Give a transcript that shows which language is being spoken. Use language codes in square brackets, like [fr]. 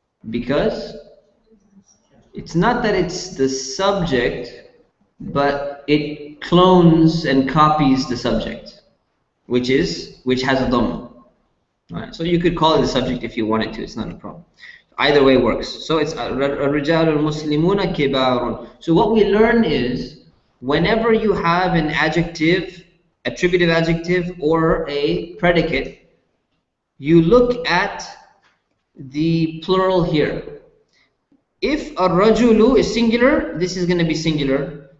[en] Because it's not that it's the subject, but it clones and copies the subject, which has a Dhamma. Right? So you could call it the subject if you wanted to, it's not a problem. Either way works. [ar] So it's الرجال المسلمون كبار. [en] So what we learn is, whenever you have an adjective, attributive adjective, or a predicate, you look at the plural here. If الرجل is singular, this is going to be singular.